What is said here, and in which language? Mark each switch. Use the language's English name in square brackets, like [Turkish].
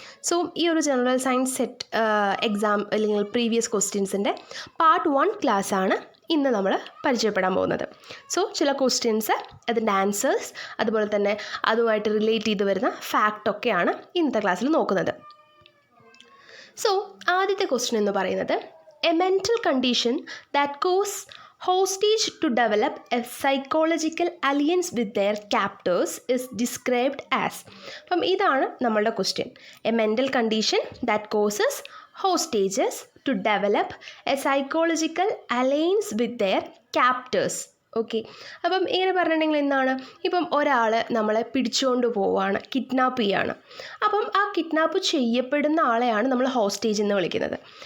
[Malayalam] So ഈ ഒരു general science set exam അല്ലെങ്കിൽ പ്രീവിയസ് ക്വസ്റ്റ്യൻസിൻ്റെ പാർട്ട് 1 ക്ലാസ്സാണ് ഇന്ന് നമ്മൾ പരിചയപ്പെടാൻ പോകുന്നത്. സോ ചില ക്വസ്റ്റ്യൻസ്, അതിൻ്റെ ആൻസേഴ്സ്, അതുപോലെ തന്നെ അതുമായിട്ട് റിലേറ്റ് ചെയ്ത് വരുന്ന ഫാക്റ്റൊക്കെയാണ് ഇന്നത്തെ ക്ലാസ്സിൽ നോക്കുന്നത്. സോ ആദ്യത്തെ ക്വസ്റ്റ്യൻ എന്ന് പറയുന്നത് [English] A mental condition that cause hostage to develop a psychological alliance with their captors is described as. [Malayalam] അപ്പം ഇതാണ് നമ്മളുടെ question. [English] A mental condition that causes hostages to develop a psychological alliance with their captors. [Malayalam] Okay, അപ്പം ഇങ്ങനെ പറഞ്ഞിട്ടുണ്ടെങ്കിൽ എന്താണ്, ഇപ്പം ഒരാൾ നമ്മളെ പിടിച്ചുകൊണ്ട് പോവുകയാണ്, കിഡ്നാപ്പ് ചെയ്യുകയാണ്. അപ്പം ആ കിഡ്നാപ്പ് ചെയ്യപ്പെടുന്ന ആളെയാണ് നമ്മൾ ഹോസ്റ്റേജ് എന്ന് വിളിക്കുന്നത്.